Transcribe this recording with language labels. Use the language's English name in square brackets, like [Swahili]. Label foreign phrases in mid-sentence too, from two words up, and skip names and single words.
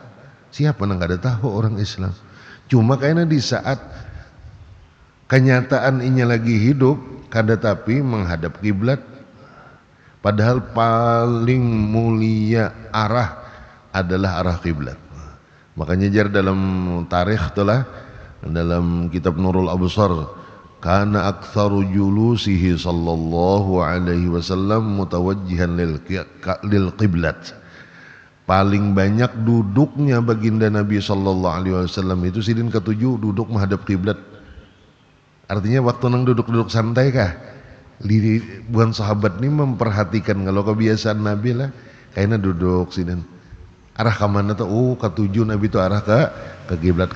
[Banjar] Siapa nang kada tahu orang Islam. Cuma kayaknya di saat kenyataan inya lagi hidup kada tapi menghadap kiblat. Padahal paling mulia arah adalah arah kiblat. Makanya jar dalam tarikh itulah, dalam kitab Nurul Absar, [Arabic] كان أكثر جلوسه صلى الله عليه وسلم متوجها للقبلة. [Banjar] Paling banyak duduknya baginda Nabi [Arabic] صلى الله عليه وسلم [Banjar] itu sidin ketujuh duduk menghadap kiblat. Artinya waktu nang duduk-duduk santai kah? Bukan sahabat ini memperhatikan kalau kebiasaan Nabi lah kayaknya duduk sidin. arah ke mana tuh? Ketujuh Nabi itu arah ke kiblat.